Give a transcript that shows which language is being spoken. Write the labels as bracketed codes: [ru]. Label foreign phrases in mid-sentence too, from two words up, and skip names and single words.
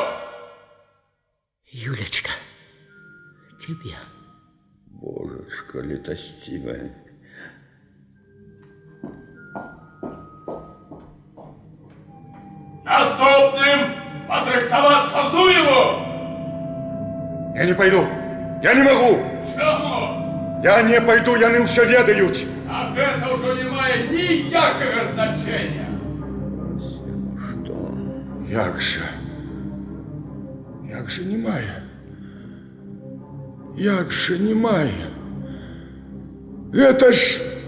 [ru] Юлечка, тебе. [be] Божачка літасцівая. Наступным падрыхтавацца Зуеву! [ru] Я не пойду. Я не могу. [be] Чаму? [ru] Я не пойду, [be] яны ўсё ведаюць. А гэта ўжо не мае ніякага значэння. Як же не мае? Як же не мае? Гэта ж...